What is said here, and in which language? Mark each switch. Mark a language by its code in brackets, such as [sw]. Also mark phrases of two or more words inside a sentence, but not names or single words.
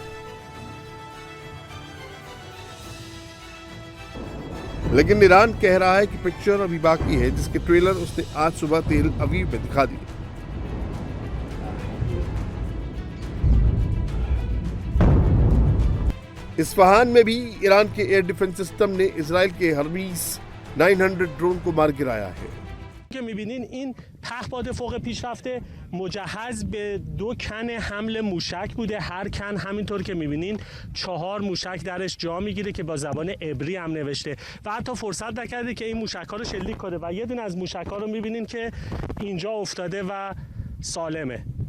[hi] लेकिन ईरान कह रहा है कि पिक्चर अभी बाकी है, जिसके ट्रेलर उसने आज सुबह तेल अवीव में दिखा दिए। इस्फहान में भी ईरान के [en] air defense system [hi] ने इजराइल के हर्मीस 900 ड्रोन को मार गिराया है। [fa] که می‌بینین این پهپاد فوق پیشرفته مجهز به 2 کن حمل موشک بوده. هر کن همینطور که می‌بینین 4 موشک درش جا میگیره که با زبان عبری هم نوشته و حتی فرصت نکرده که این موشک‌ها رو شلیک کنه و یه دونه از موشک‌ها رو می‌بینین که اینجا افتاده و سالمه.